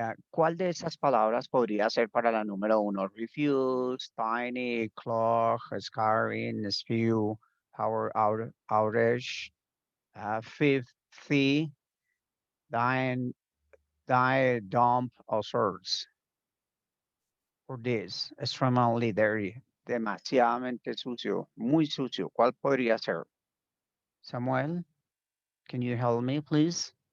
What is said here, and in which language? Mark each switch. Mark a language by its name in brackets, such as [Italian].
[Spanish] ¿Cuál de esas palabras podría ser para la número 1? [English] Refuse, tiny, clog, scarring, spew, outage, fifth, dying, dump, or source. For this, extremely dirty, [Spanish] demasiadamente sucio, muy sucio. ¿Cuál podría ser? [English] Samuel, can you help me, please?